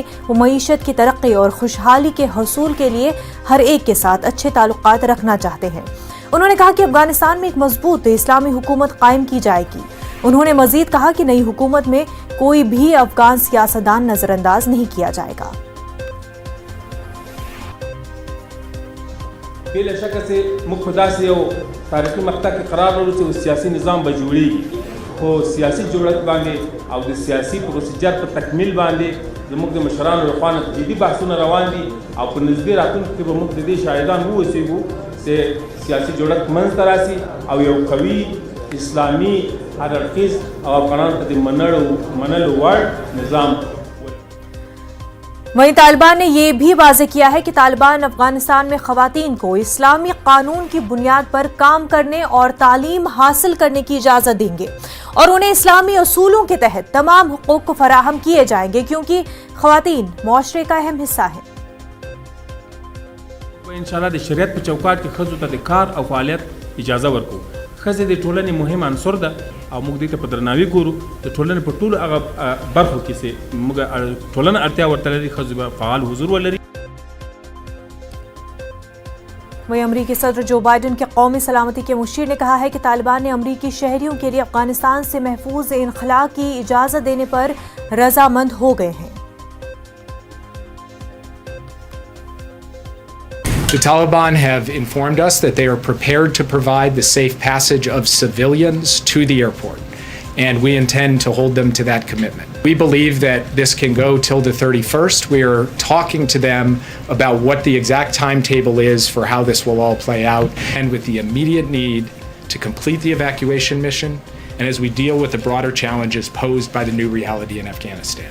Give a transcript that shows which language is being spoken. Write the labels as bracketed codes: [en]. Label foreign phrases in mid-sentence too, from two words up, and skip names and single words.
[ur] وہ معیشت کی ترقی اور خوشحالی کے حصول کے لیے ہر ایک کے ساتھ اچھے تعلقات رکھنا چاہتے ہیں. انہوں نے کہا کہ افغانستان میں ایک مضبوط اسلامی حکومت قائم کی جائے گی. انہوں نے مزید کہا کہ نئی حکومت میں کوئی بھی افغان سیاستدان نظرانداز نہیں کیا جائے گا. [ps] بلا شک چې موږ په داسې یو تاریخي مقطع کې قرار لرو چې سیاسي نظام به جوړیږي، خو سیاسي جوړښت باندې او د سیاسي پروسیجر په تکمیل باندې زموږ د مشرانو لخوا جدي بحثونه روان دي او په نږدې راتلونکي کې به موږ د دې شاهدان واوسېږو چې سیاسي جوړښت منځته راسي او یو قوي اسلامي هر اړخیز او افغانانو ته د منلو وړ نظام। [ur] وہیں طالبان نے یہ بھی واضح کیا ہے کہ طالبان افغانستان میں خواتین کو اسلامی قانون کی بنیاد پر کام کرنے اور تعلیم حاصل کرنے کی اجازت دیں گے اور انہیں اسلامی اصولوں کے تحت تمام حقوق فراہم کیے جائیں گے، کیونکہ خواتین معاشرے کا اہم حصہ ہے. [ps] इंशाल्लाह د शریعت په چوکاټ کې ښځو ته د کار او فعالیت اجازه ورکو. ښځې د ټولنې مهم عنصر ده او موږ دې ته په درناوي ګورو. د ټولنې په ټولو هغه برخو کې چې موږ ټولنه اړتیا ورته لري ښځو به فعال حضور ولري. [ur] وہیں امریکی صدر جو بائیڈن کے قومی سلامتی کے مشیر نے کہا ہے کہ طالبان نے امریکی شہریوں کے لیے افغانستان سے محفوظ انخلا کی اجازت دینے پر رضامند ہو گئے ہیں. [en] The Taliban have informed us that they are prepared to provide the safe passage of civilians to the airport, and we intend to hold them to that commitment. We believe that this can go till the 31st. We are talking to them about what the exact timetable is for how this will all play out, and with the immediate need to complete the evacuation mission, and as we deal with the broader challenges posed by the new reality in Afghanistan.